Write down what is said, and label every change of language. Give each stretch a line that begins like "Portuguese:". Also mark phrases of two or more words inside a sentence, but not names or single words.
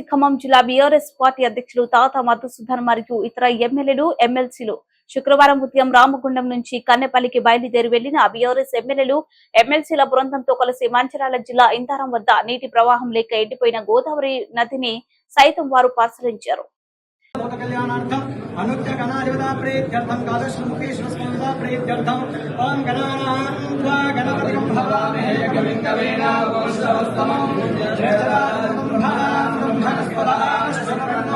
Telugu: ఖమ్మం జిల్లా బీఆర్ఎస్ పార్టీ అధ్యక్షులు తాత మధుసూదన్ మరియు ఇతర ఎమ్మెల్యేలు, ఎమ్మెల్సీలు శుక్రవారం ఉదయం రామగుండం నుంచి కన్నెపల్లికి బయలుదేరి వెళ్లిన బీఆర్ఎస్ ఎమ్మెల్యేలు, ఎమ్మెల్సీల బృందంతో కలిసి మంచిర్యాల జిల్లా ఇంతారం వద్ద నీటి ప్రవాహం లేక ఎండిపోయిన గోదావరి నదిని సైతం వారు పరిశీలించారు.
Sanskrit: अनुच्च गणाधिपता प्रेत्यर्थं कालश्रुमुखेश्वर स्मृता प्रेत्यर्थं ओम गणानां गणपतिं भवामहे कविं कवीनां वंशस्तमं ज्येष्ठराजं ब्रह्मणस्पदा